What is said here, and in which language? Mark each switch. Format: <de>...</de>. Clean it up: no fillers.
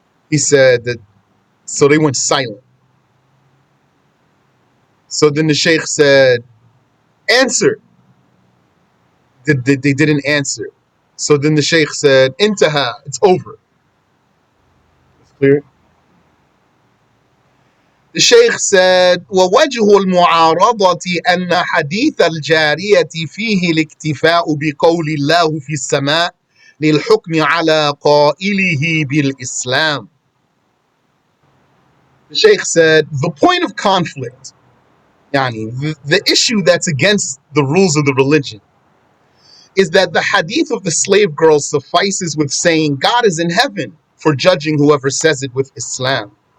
<en>He said that, so they went silent. So then the Sheikh said, answer. They didn't answer. So then the Sheikh said, intaha, it's over. It's clear? The Sheikh said,</en> <ar>وَوَجْهُ الْمُعَارَضَةِ أَنَّ حَدِيثَ الْجَارِيَةِ فِيهِ الِاكْتِفَاءُ بِقَوْلِ اللَّهُ فِي السَّمَاءِ لِلْحُكْمِ عَلَى قَائِلِهِ بِالْإِسْلَامِ.</ar> <en>The Sheikh said, the point of conflict, the issue that's against the rules of the religion, is that the hadith of the slave girl suffices with saying God is in heaven for judging whoever says it with Islam.</en>